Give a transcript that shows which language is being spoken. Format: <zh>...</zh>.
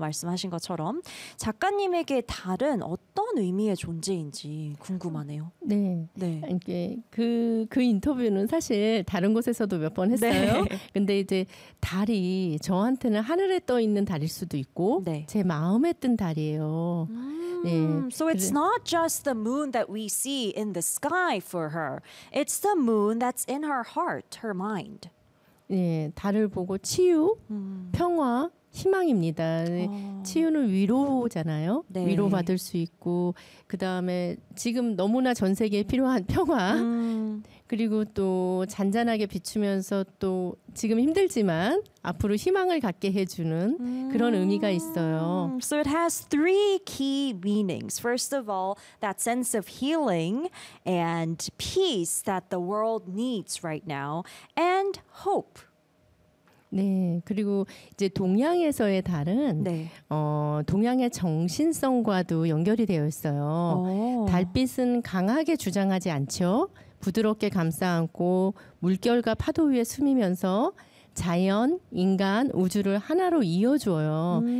<ko>말씀하신 것처럼 작가님에게 달은 어떤 의미의 존재인지 궁금하네요. 네. 네. 그 인터뷰는 사실 다른 곳에서도 몇 번 했어요. 네. 근데 이제 달이 저한테는 하늘에 떠 있는 달일 수도 있고 제 마음에 뜬 달이에요.</ko> <en>So it's not just the moon that we see in the sky for her. It's the moon that's in her heart, her mind.</en> <ko>예, 달을 보고 치유, 평화, 희망입니다. 치유는 위로잖아요. 네. 위로받을 수 있고, 그 다음에 지금 너무나 전 세계에 필요한 평화, 그리고 또 잔잔하게 비추면서 또 지금 힘들지만 앞으로 희망을 갖게 해주는 그런 의미가 있어요.</ko> <en>So it has three key meanings. First of all, that sense of healing and peace that the world needs right now, and hope.</en> <ko>네, 그리고 이제 동양에서의 달은 동양의 정신성과도 연결이 되어 있어요. 달빛은 강하게 주장하지 않죠. 부드럽게 감싸안고 물결과 파도 위에 스미면서 자연, 인간, 우주를 하나로 이어주어요.</ko>